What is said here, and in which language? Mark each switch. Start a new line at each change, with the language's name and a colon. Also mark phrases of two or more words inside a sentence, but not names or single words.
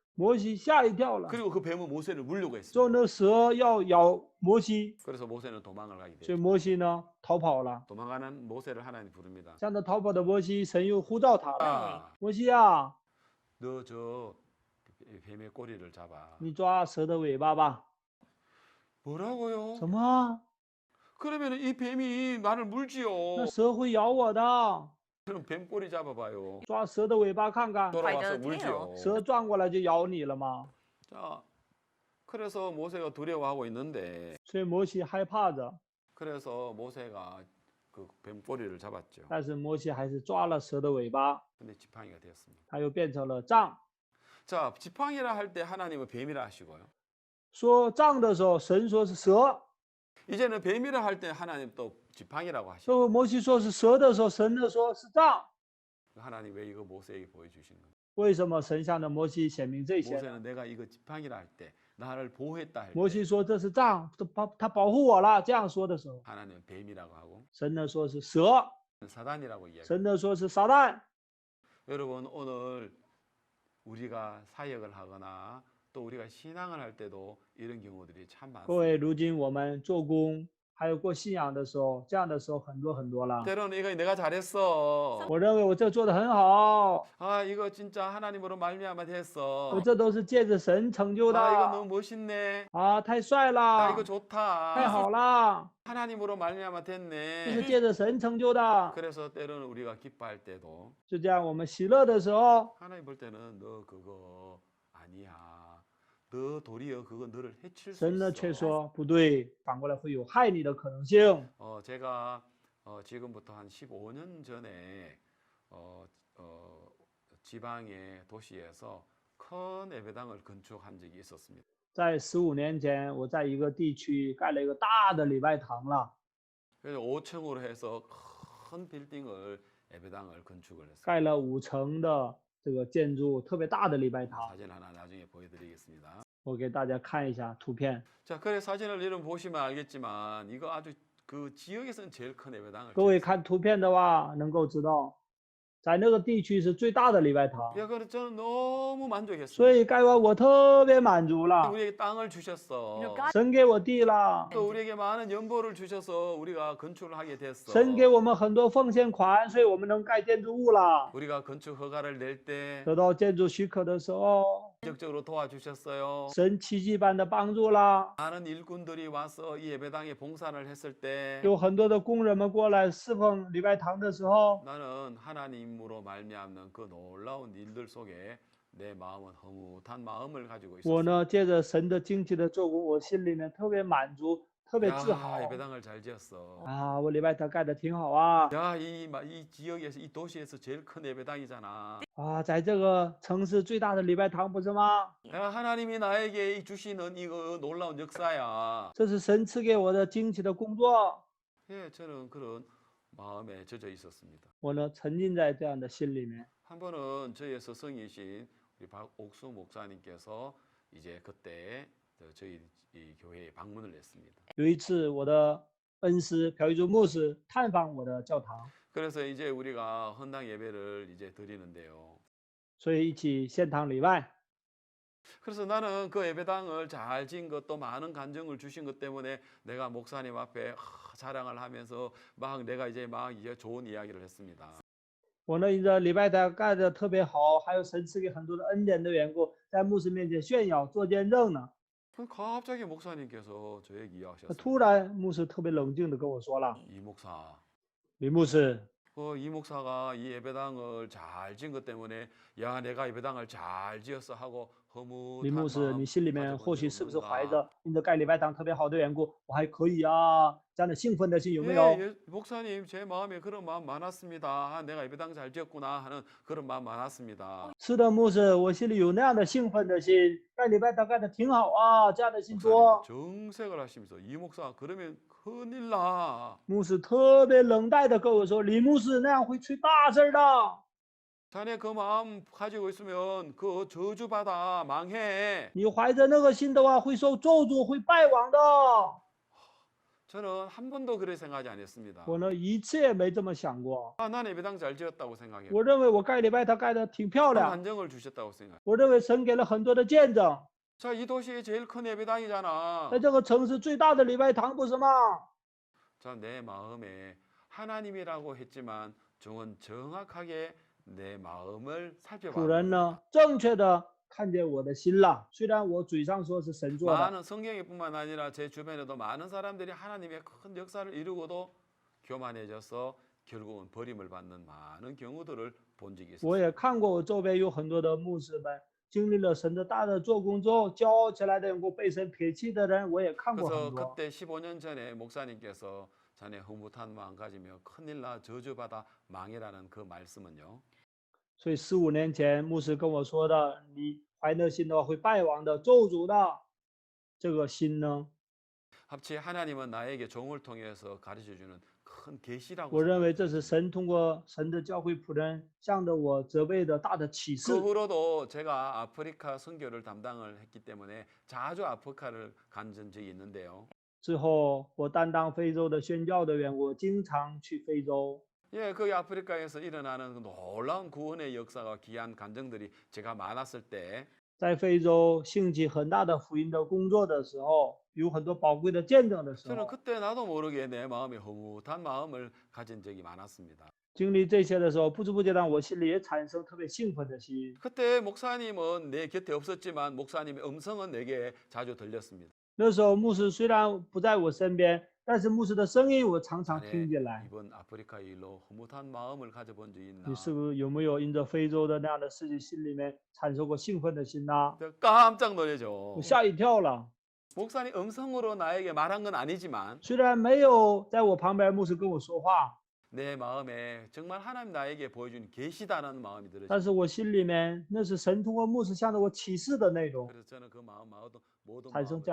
Chinese: 摩西吓一跳了。
Korean: 그리고 그 뱀은 모세를 물려고
Chinese: 之后
Korean: 했습니다.
Chinese: 那蛇要咬摩西，
Korean: 그래서 모세는 도망을 가게
Chinese: 所以
Korean: 됐죠.
Chinese: 摩西呢逃跑了。
Korean: 도망가는 모세를 하나님 부릅니다.
Chinese: 向着逃跑的摩西，神又呼召他了。
Korean: 아,
Chinese: 摩西啊，
Korean: 너 저 뱀의 꼬리를 잡아.
Chinese: 你抓蛇的尾巴吧。
Korean: 뭐라고요?
Chinese: 什么？
Korean: 그러면 이 뱀이 나를 물지요.
Chinese: 那蛇会咬我的。
Korean: 그럼 뱀 꼬리 잡아봐요.
Chinese: 抓蛇的尾巴看看，
Korean: 돌아와서 By the 물지요.
Chinese: 蛇转过来就咬你了吗？
Korean: 자, 그래서 모세가 두려워하고 있는데
Chinese: 所以摩西害怕着。
Korean: 그래서 모세가 그 뱀 꼬리를 잡았죠.
Chinese: 但是摩西还是抓了蛇的尾巴，
Korean: 근데 지팡이가 되었습니다.
Chinese: 它又变成了杖。
Korean: 자, 지팡이라 할 때 하나님은 뱀이라 하시고요.
Chinese: 说杖的时候，神说是蛇；
Korean: 이제는 뱀이라 할 때 하나님 또 지팡이라고 하시고
Chinese: 说摩西说是蛇的时候，神呢说是杖。
Korean: 하나님 왜 이거 모세에게 보여주시는 거예요?
Chinese: 为什么神向着摩西显明这些呢？
Korean: 모세는 내가 이거 지팡이라 할 때 나를 보호했다 할
Chinese: 摩
Korean: 때
Chinese: 西说这是杖，他保护我了。这样说的时候，
Korean: 하나님은 뱀이라고 하고
Chinese: 神呢说是蛇，
Korean: 사단이라고 이야기해요.
Chinese: 神呢说是撒旦。
Korean: 여러분 오늘 우리가 사역을 하거나 또 우리가 신앙을 할 때도 이런 경우들이 참
Chinese: 各位，
Korean: 많습니다.
Chinese: 如今我们做工还有过信仰的时候，这样的时候很多了。
Korean: 때로는 이거 내가 잘했어.
Chinese: 我认为我这做的很好，
Korean: 아 이거 진짜 하나님으로 말미암아 됐어.
Chinese: 我这都是借着神成就
Korean: 아 이거
Chinese: 的。
Korean: 너무 멋있네.
Chinese: 啊，太帅
Korean: 아
Chinese: 了
Korean: 이거 ， 좋다.
Chinese: 太好了，
Korean: 하나님으로 말미암아
Chinese: 这是
Korean: 됐네.
Chinese: 借着神成就的。
Korean: 그래서 때로는 우리가 기뻐할 때도
Chinese: 就这样，我们喜乐的时候，
Korean: 하나님 볼 때는 너 그거 아니야. 너 도리어 그거 너를 해칠 수
Chinese: 神呢却
Korean: 있어.
Chinese: 说不对，反过来会有害你的可能性。
Korean: 제가 지금부터 한 15년 전에 지방의 도시에서 큰 예배당을 건축한 적이 있었습니다.
Chinese: 在15年前，我在一个地区盖了一个大的礼拜堂了，
Korean: 그래서 5층으로 해서 큰 빌딩을 예배당을 건축을 했어요.
Chinese: 盖了5层的这个建筑，特别大的礼拜堂。
Korean: 사진 하나 나중에 보여드리겠습니다.
Chinese: 我给大家看一下图片。
Korean: 자, 그래 사진을 이름 보시면 알겠지만 이거 아주 그 지역에서는 제일 큰 예배당을.
Chinese: 各位
Korean: 지었어요.
Chinese: 看图片的话，能够知道，在那个地区是最大的礼拜堂，
Korean: 야, 그래 저는 너무
Chinese: 所
Korean: 만족했어요.
Chinese: 以盖完我特别满足了。
Korean: 우리에게 땅을 주셨어.
Chinese: 神给我地了，
Korean: 또 우리에게 많은 연보를 주셔서 우리가 건축을 하게 됐어.
Chinese: 神给我们很多奉献款，所以我们能盖建筑物了。
Korean: 우리가 건축 허가를 낼 때
Chinese: 得到建筑许可的时候，
Korean: 적극적으로 도와주셨어요.
Chinese: 神奇迹般的帮助了，
Korean: 많은 일꾼들이 와서 이 예배당에 봉사를 했을 때
Chinese: 有很多的工人们过来侍奉礼拜堂的时候，
Korean: 나는 하나님으로 말미암는 그 놀라운 일들 속에 내 마음은 흐뭇한 마음을 가지고
Chinese: 我
Korean: 있었어요.
Chinese: 呢借着神的惊奇的做工，我心里面特别满足，特别自豪
Korean: 야, 예배당을 잘 지었어.
Chinese: 啊！我礼拜堂盖的挺好啊！
Korean: 야, 이 지역에서 이 도시에서 제일 큰 예배당이잖아.
Chinese: 啊，在这个城市最大的礼拜堂不是吗？
Korean: 야, 하나님이 나에게 주시는 이거 놀라운 역사야.
Chinese: 这是神赐给我的惊奇的工作。
Korean: 예, 저는 그런 마음에 젖어 있었습니다.
Chinese: 我呢沉浸在这样的心里面。
Korean: 한 번은 저의 스승이신 우리 박옥수 목사님께서 이제 그때 저희 이 교회에 방문을 했습니다.
Chinese: 有一次，我的恩师朴玉珠牧师探访我的教堂，
Korean: 그래서 이제 우리가 헌당 예배를 이제 드리는데요.
Chinese: 所以一起献堂礼拜。
Korean: 그래서 나는 그 예배당을 잘 지은 것도 많은 간증을 주신 것 때문에 내가 목사님 앞에 자랑을 하면서 막 내가 이제 좋은 이야기를 했습니다.
Chinese: 我呢，因着礼拜堂盖的特别好，还有神赐给很多的恩典的缘故，在牧师面前炫耀做见证呢。
Korean: 갑자기 목사님께서 저에게 이야기하셨어요.
Chinese: 突然，牧师特别冷静的跟我说了
Korean: 이 목사, ：“
Chinese: 李牧师，
Korean: 이 목사가 이 예배당을 잘 지은 것 때문에 야 내가 예배당을 잘 지었어 하고
Chinese: 李
Korean: 허무한
Chinese: 牧师，
Korean: 마음
Chinese: 你心里面
Korean: 가져본
Chinese: 或
Korean: 적
Chinese: 许是不是怀
Korean: 없는가?
Chinese: 着因着盖礼拜堂特别好的缘故，我还可以啊这样的兴奋的心有没有？
Korean: 예, 목사님 제 마음에 그런 마음 많았습니다. 아, 내가 예배당 잘 지었구나 하는 그런 마음 많았습니다.
Chinese: 是的，牧师，我心里有那样的兴奋的心，盖礼拜堂盖的挺好啊，这样的心
Korean: 목사님
Chinese: 多。
Korean: 정색을 하시면서 이 목사 그러면 큰일 나.
Chinese: 牧师特别冷淡的跟我说：“李牧师那样会出大事儿的。
Korean: 자네 그 마음 가지고 있으면 그 저주받아 망해.
Chinese: 你怀着那个心的话，会受咒诅，会败亡的。
Korean: 저는 한 번도 그렇게 생각하지 않았습니다.
Chinese: 我呢，一次也没这么想过。
Korean: 아, 난 예배당 잘 지었다고 생각해요.
Chinese: 我认为我盖礼拜堂盖的挺漂亮，
Korean: 간증을 주셨다고 생각해요.
Chinese: 我认为神给了很多的见证，
Korean: 자, 이 도시의 제일 큰 예배당이잖아.
Chinese: 在这个城市最大的礼拜堂不是吗？
Korean: 자, 내 마음에 하나님이라고 했지만 종은 정확하게 내 마음을
Chinese: 主
Korean: 살펴봐.
Chinese: 人呢，正确的看见我的心了。虽然我嘴上说是神做的，
Korean: 많은 성경에뿐만 아니라 제 주변에도 많은 사람들이 하나님의 큰 역사를 이루고도 교만해져서 결국은 버림을 받는 많은 경우들을 본 적이
Chinese: 我
Korean: 있어요.
Chinese: 也看过我周边有很多的牧师们， 经历了神的大的做工之后，骄傲起来的人，被神撇弃的人，我也看过很
Korean: 그래서
Chinese: 多。
Korean: 그때 15년 전에 목사님께서 자네 흐뭇한 마음 가지며 큰일 나 저주받아 망해라는 그 말씀은요.
Chinese: 所以15年前，牧师跟我说的，你怀那心的话会败亡的，咒诅的这个心呢，
Korean: 합치 하나님은 나에게 종을 통해서 가르쳐 주는 큰 계시라고
Chinese: 我认为这是
Korean: 생각합니다.
Chinese: 神通过神的教会仆人向着我责备的大的启
Korean: 그
Chinese: 示。
Korean: 후로도 제가 아프리카 선교를 담당을 했기 때문에 자주 아프리카를 간 적이 있는데요.
Chinese: 之后，我担当非洲的宣教的缘故，经常去非洲。
Korean: 예, 그 아프리카에서 일어나는 그 놀라운 구원의 역사가 귀한 간증들이 제가 많았을 때
Chinese: 在非洲兴起很大的福音的工作的时候，有很多宝贵的见证的时
Korean: 저는
Chinese: 候，
Korean: 그때 나도 모르게 내 마음에 흐뭇한 마음을 가진 적이 많았습니다.
Chinese: 经历这些的时候，不知不觉让我心里也产生特别兴奋的心。
Korean: 그때 목사님은 내 곁에 없었지만 목사님의 음성은 내게 자주 들렸습니다.
Chinese: 那时候牧师虽然不在我身边，但是牧师的声音我常常
Korean: 자네
Chinese: 听进来。
Korean: 이번 아프리카 일로 흐뭇한 마음을 가져본 적이 있나?
Chinese: 你是不是有没有因着非洲的那样的事情，心里面产生过兴奋的心呢？
Korean: 깜짝 놀라죠.
Chinese: 我吓一跳了。
Korean: 목사님 음성으로 나에게 말한 건 아니지만
Chinese: 虽然没有在我旁边牧师跟我说话，
Korean: 내 마음에 정말 하나님 나에게 보여준 계시다는 마음이
Chinese: 但
Korean: 들어요.
Chinese: 是我心里面那是神通过牧师向着我启示的内容，
Korean: 그래서 저는 그 마음 모든
Chinese: 产生